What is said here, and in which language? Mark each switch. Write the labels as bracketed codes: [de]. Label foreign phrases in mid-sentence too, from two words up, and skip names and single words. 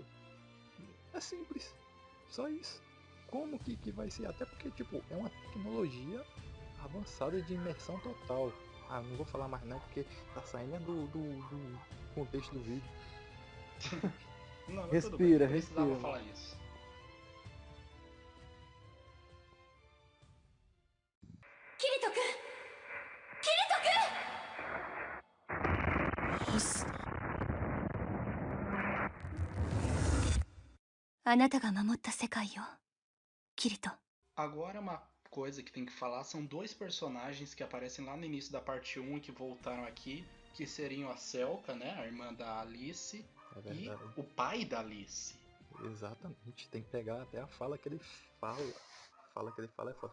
[pt] É simples, só isso. Como que vai ser? Até porque, tipo, é uma tecnologia avançada de imersão total. Não vou falar mais não, porque tá saindo do contexto do vídeo. Não, mas respira, tudo bem, eu respira. precisava falar isso. [ja] Kirito-kun! あなたが守った世界よ、キリト。 [pt] Agora uma coisa que tem que falar são dois personagens que aparecem lá no início da parte 1 e que voltaram aqui, que seriam a Selka, né, a irmã da Alice, e o pai da Alice. Exatamente, tem que pegar até a fala que ele fala. A fala que ele fala é foda.